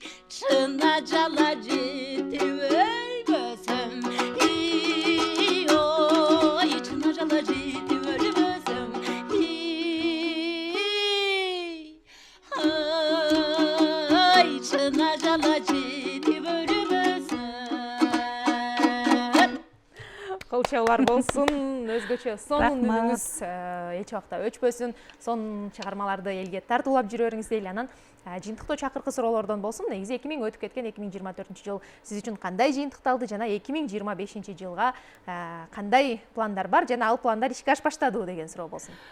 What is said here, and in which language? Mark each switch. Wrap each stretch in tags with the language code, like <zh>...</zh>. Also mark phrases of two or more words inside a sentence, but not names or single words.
<ky>Шына жала жетіп өлбөсөм, ой, шына жала жетіп өлбөсөм, ой, шына жала жетіп өлбөсөм. Кылчалар болсун, өзгөчө сонун Рахмат. үнүңүз эч убакта өчпөсүн, сонун чыгармаларды элге тартуулап жүрөрүңүз дейли. Анан жыйынтыктоо чакыркы суроолордон болсун. Негизи 2000 өтүп кеткен 2024 жыл сиз үчүн кандай жыйынтыкталды жана 2025 жылга кандай пландар бар жана ал пландар ишке ашпаштадыбы деген суроо болсун.</ky>